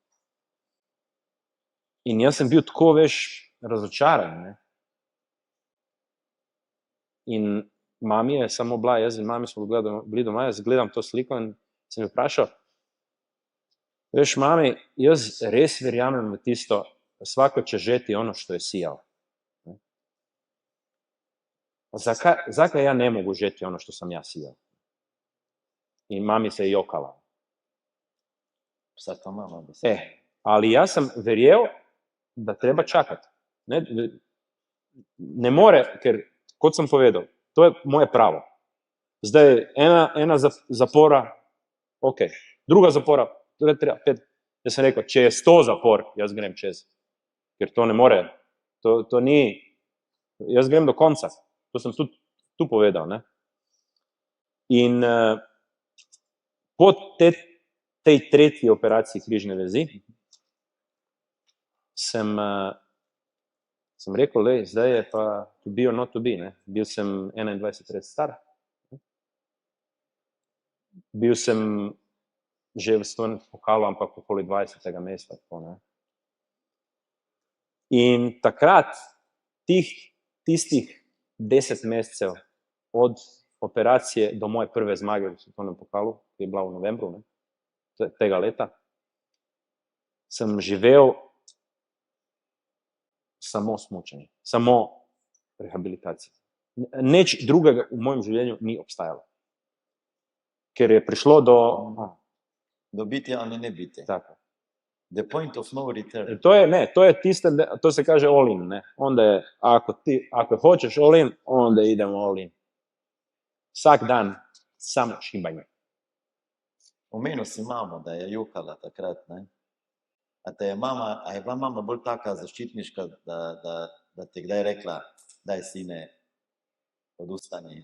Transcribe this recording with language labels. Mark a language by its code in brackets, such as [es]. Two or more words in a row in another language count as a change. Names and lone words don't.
[sl] In jaz sem bil tako, veš, razočaran. Ne. In mami je samo bila, jaz in mami smo bili doma, jaz gledam to sliko in sem jo vprašal, veš, mami, jaz res verjamem v tisto, [hr] svako će žeti ono što je sijao. Zakaj ja ne mogu žeti ono što sam ja sijao? [sl] In mami se je jokala. [hr] Sad to mama bi se. Ali ja sam verjel, da treba čakati. [sl] Ne more, ker, kot sem povedal, to je moje pravo. Zdaj, ena zapora, ok, druga zapora, torej treba 5. Jaz sem rekel, če je 100 zapor, jaz grem čez. Ker to ne more, to ni, jaz grem do konca. To sem tudi tu povedal. Ne? In po tej tretji operaciji križne vezi sem rekel, lej, zdaj je pa to [en] be or not to be. [sl] Ne? Bil sem 21 let star. Bil sem že v svetovnem pokalu, ampak okoli 20. mesta. Tako, ne? In takrat, tistih 10 mesecev od operacije do moje prve zmage v svetovnem pokalu, ki je bila v novembru, ne, tega leta, sem živel samo smučanje, samo rehabilitacijo. Nič drugega v mojem življenju ni obstajalo. Ker je prišlo do biti ali ne biti. Tako. [en] The point of no return. [sl] To je tiste, to se kaže [en] all in, [hr] ne. Onda je, ako hoćeš [en] all in, [hr] onda idemo [en] all in. [sl] Vsak dan samo šibanje. Omenil si mamo, da je jokala takrat, ne? A je bila mama bolj taka zaščitniška, da ti kdaj rekla, [hr] daj sine, odustani?